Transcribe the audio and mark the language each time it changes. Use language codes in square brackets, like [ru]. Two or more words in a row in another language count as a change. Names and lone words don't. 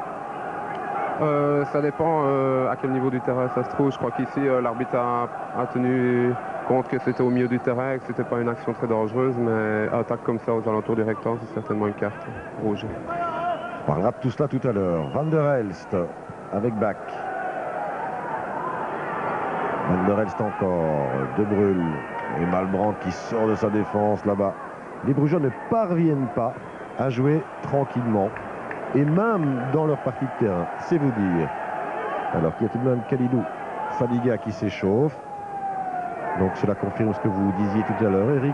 [fr] Ça dépend à quel niveau du terrain ça se trouve. Je crois qu'ici, l'arbitre a tenu compte que c'était au milieu du terrain et que c'était pas une action très dangereuse, mais un tacle comme ça aux alentours du rectangle, c'est certainement une carte rouge. On parlera de tout cela tout à l'heure. Van der Elst avec Bach. Van der Elst encore. De Bruyne et Malbrandt qui sort de sa défense là-bas. Les Brugeois ne parviennent pas à jouer tranquillement. Et même dans leur partie de terrain, c'est vous dire. Alors qu'il y a tout de même Kalidou Fadiga qui s'échauffe. Donc cela confirme ce que vous disiez tout à l'heure, Eric.